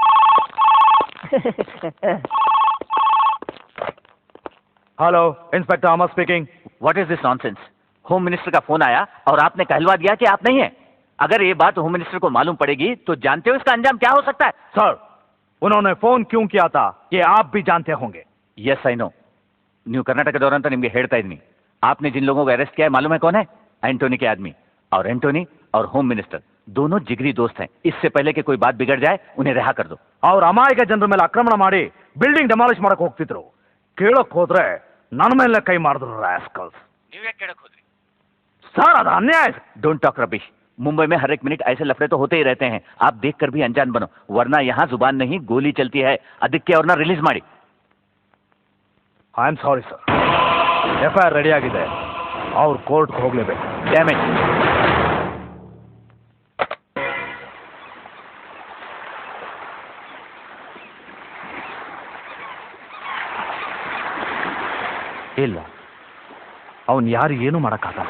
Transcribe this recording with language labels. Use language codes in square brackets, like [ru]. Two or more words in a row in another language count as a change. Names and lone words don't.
[en] hello, inspector Amar speaking. what is this nonsense? home minister [hi] का फोन आया और आपने कहलवा दिया कि आप नहीं हैं। अगर ये बात [en] home minister [hi] को मालूम पड़ेगी तो जानते हो इसका अंजाम क्या हो सकता है? सर, उन्होंने फोन क्यों किया था ये आप भी जानते होंगे। [en] yes I know. [kn] ನ್ಯೂ ಕರ್ನಾಟಕ ನಿಮ್ಗೆ ಹೇಳ್ತಾ ಇದ್ದೀನಿ। [hi] आपने जिन लोगों को अरेस्ट किया है मालूम है कौन है? एंटोनी के आदमी। और एंटोनी और [en] home minister [hi] दोनों जिगरी दोस्त हैं। इससे पहले कि कोई बात बिगड़ जाए उन्हें रिहा कर दो। [kn] ಅವ್ರ ಅಮಾಯಕ ಜನರ ಮೇಲೆ ಆಕ್ರಮಣ ಮಾಡಿ [en] building demolish [kn] ಮಾಡಕ್ ಹೋಗ್ತಿದ್ರು, ಕೇಳಕ್ ಹೋದ್ರೆ ನನ್ನ ಮೇಲೆ ಕೈ ಮಾಡಿದ್ರು ರಾಸ್ಕಲ್ಸ್। ನೀವೇ ಕೇಳಕ್ ಹೋದ್ರಿ? सर ಅದು ಅನ್ಯಾಯ। [en] don't talk rubbish. [hi] मुंबई में हर एक मिनट ऐसे लफड़े तो होते ही रहते हैं। आप देखकर भी अनजान बनो, वरना यहाँ जुबान नहीं गोली चलती है। [kn] ಅದಕ್ಕೆ ಅವ್ರನ್ನ ರಿಲೀಸ್ ಮಾಡಿ। [en] I am sorry sir, [kn] FIR ರೆಡಿ ಆಗಿದೆ, ಅವ್ರು ಕೋರ್ಟ್ಗೆ ಹೋಗ್ಲೇಬೇಕು। ಡ್ಯಾಮೇಜ್। ಇಲ್ಲ, ಅವನು ಯಾರು ಏನೂ ಮಾಡೋಕ್ಕಾಗಲ್ಲ।